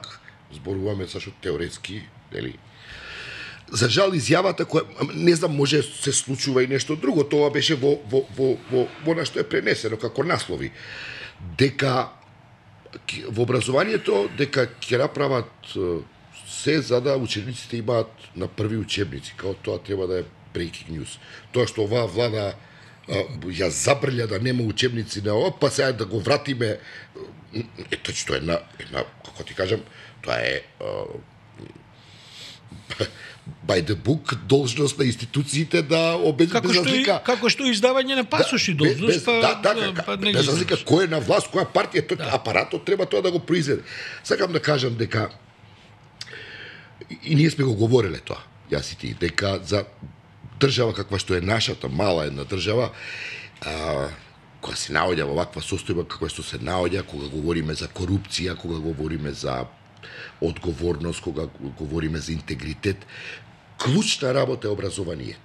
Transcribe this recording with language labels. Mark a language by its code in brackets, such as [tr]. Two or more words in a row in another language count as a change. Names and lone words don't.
[mk] Пак зборуваме сашто теоретски, нели? За жал изјавата која не знам, може се случува и нешто друго, тоа беше во на што е пренесено како наслови, дека во образованието дека ќе направат се за да учениците имаат на први учебници, као тоа треба да е [en] breaking news. [mk] Тоа што оваа влада ја забрља да нема учебници на ова, па сега да го вратиме, тоа е една, како ти кажам, тоа е [en] by the book [mk] должност на институциите да обезбедат како што издавање на пасоши должност, без разлика кој е на власт, која партија, апаратот треба тоа да го произведе. Сакам да кажам дека и ние сме го говореле тоа, јас и ти, дека за држава каква што е нашата, мала една држава, која се наоѓа во ваква состојба каква што се наоѓа, кога говориме за корупција, кога говориме за одговорност, кога говориме за интегритет, клучна работа е образованието.